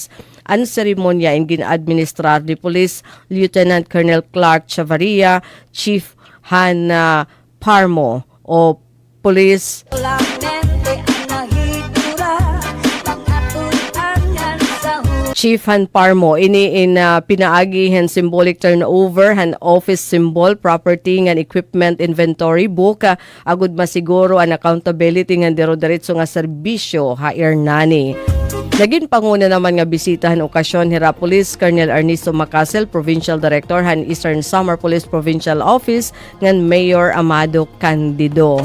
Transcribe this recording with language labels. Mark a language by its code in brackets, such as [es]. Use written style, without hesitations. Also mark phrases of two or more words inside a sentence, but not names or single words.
[war] Ang seremonya ang gin-administrar ni Police Lieutenant Colonel Clark Chavaria, Chief Han Parmo o Police Chief Han Parmo ini in pinaagi han [en] symbolic turnover [war] han [en] office symbol property [war] ngan [en] equipment inventory book [war] agud masiguro ang accountability ngan dero-diretso nga serbisyo ha Hernani. Naging panguna naman nga bisitahan okasyon hira Police Colonel Ernesto Macasel, Provincial Director han Eastern Samar Police Provincial Office ngan Mayor Amado Candido.